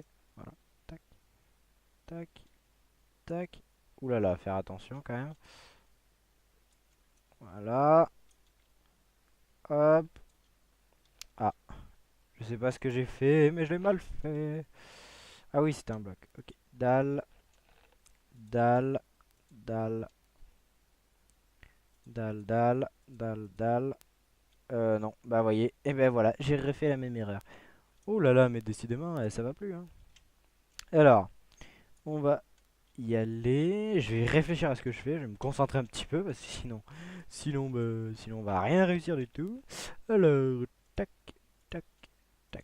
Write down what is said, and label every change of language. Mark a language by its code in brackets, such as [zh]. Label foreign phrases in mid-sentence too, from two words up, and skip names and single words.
[fr] Voilà. Tac, tac, tac. Ouh là là, faire attention quand même. Voilà. Hop. Ah, je sais pas ce que j'ai fait, mais je l'ai mal fait. Ah oui, c'était un bloc. Ok. Dalle, dalle, dalle, dalle, dalle, dalle, dalle. Non, bah voyez. Et ben voilà, j'ai refait la même erreur. Oh là là, mais décidément, ça va plus, hein. Alors, on va y aller. Je vais réfléchir à ce que je fais. Je vais me concentrer un petit peu parce que sinon on va rien réussir du tout. Alors, tac, tac, tac.